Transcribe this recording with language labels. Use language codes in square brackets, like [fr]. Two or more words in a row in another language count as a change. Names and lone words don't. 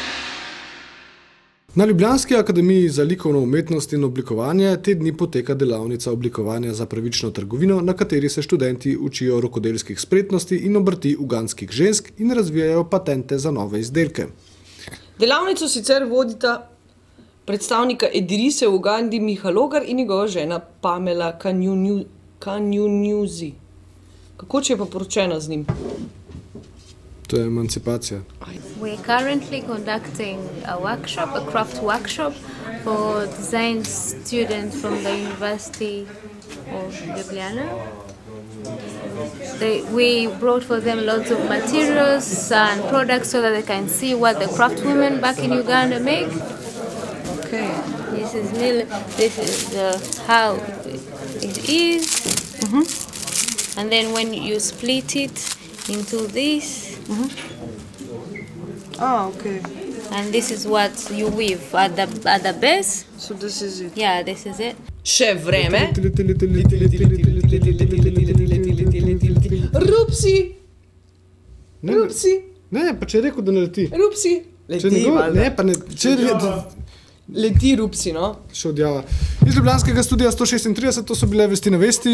[sl] Na Ljubljanski akademiji za likovno umetnost in oblikovanje te dni poteka delavnica oblikovanja za pravično trgovino, na kateri se študenti učijo rokodelskih spretnosti in obrti uganskih žensk in razvijajo patente za nove izdelke. Delavnico sicer vodita predstavnika Edirise v Ugandi Miha Logar in njegova žena Pamela Kanyunyuzi. Kako če je pa poročena z njim? To je emancipacija. [en] We're currently conducting a workshop, a craft workshop for design students from the University of Ljubljana. We brought for them lots of materials and products so that they can see what the craft women back in Uganda make. Okay. This is how it is. And then when you split it into this, okay. And this is what you weave at the base. So this is it. Yeah, this is it. [sl] Še vreme. Rupsi. Rupsi. Ne, pa če je rekel, da ne leti. Rupsi. Leti, leti Rupsi, no. Še odjava. Iz Ljubljanskega studia 136, to so bile Vesti na vesti.